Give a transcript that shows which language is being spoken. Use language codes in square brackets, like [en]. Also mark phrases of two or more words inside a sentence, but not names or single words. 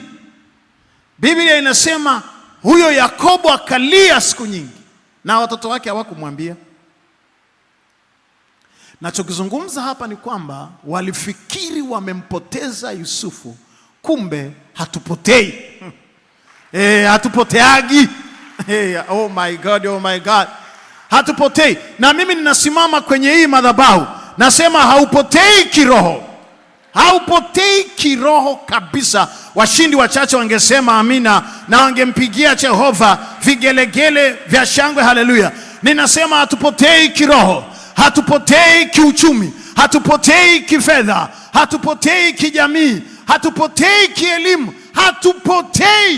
[sw] Biblia inasema huyo Yakobo akalia siku nyingi na watoto wake hawakumwambia. Nachokizungumza hapa ni kwamba walifikiri wamempoteza Yusufu, kumbe hatupotei. Hatupoteagi. [en] Oh my God, oh my God. [sw] Hatupotei. Na mimi ninasimama kwenye hii madhabahu, nasema haupotei kiroho. Haupotei kiroho kabisa. Washindi wachache wangesema amina na wangempigia Jehova vigelegele vya shangwe, haleluya. Ninasema hatupotei kiroho, hatupotei kiuchumi, hatupotei kifedha, hatupotei kijamii, hatupotei kielimu, hatupotei.